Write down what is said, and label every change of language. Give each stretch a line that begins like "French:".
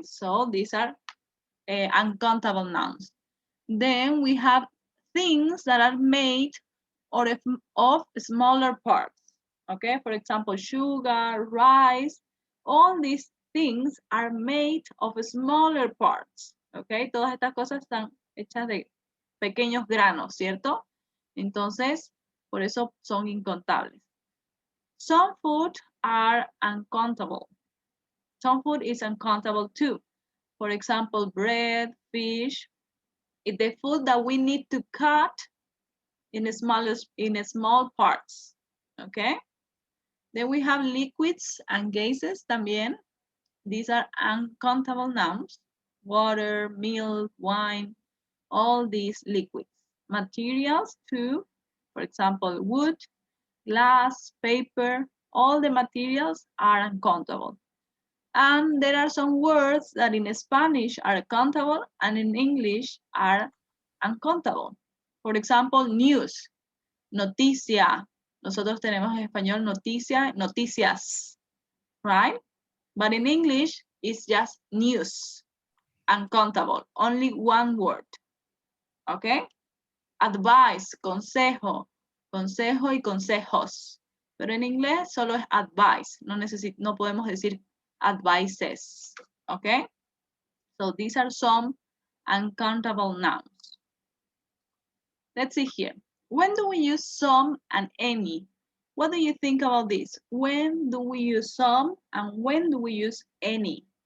English: So these are uncountable nouns. Then we have things that are made of smaller parts. Okay, for example, sugar, rice, all these things are made of smaller parts.
Spanish: Okay, todas estas cosas están hechas de pequeños granos, ¿cierto? Entonces, por eso son incontables.
English: Some food are uncountable. Some food is uncountable too. For example, bread, fish, the food that we need to cut in small parts, okay? Then we have liquids and gases
Spanish: también.
English: These are uncountable nouns. Water, milk, wine, all these liquids. Materials too, for example, wood, glass, paper, all the materials are uncountable. And there are some words that in Spanish are countable and in English are uncountable. For example, news, noticia.
Spanish: Nosotros tenemos en español noticia, noticias, right?
English: But in English, it's just news, uncountable, only one word, okay?
Spanish: Advice, consejo, consejo y consejos. Pero en inglés solo es advice, no podemos decir advices, okay?
English: So these are some uncountable nouns. Let's see here. When do we use some and any? What do you think about this? When do we use some and when do we use any?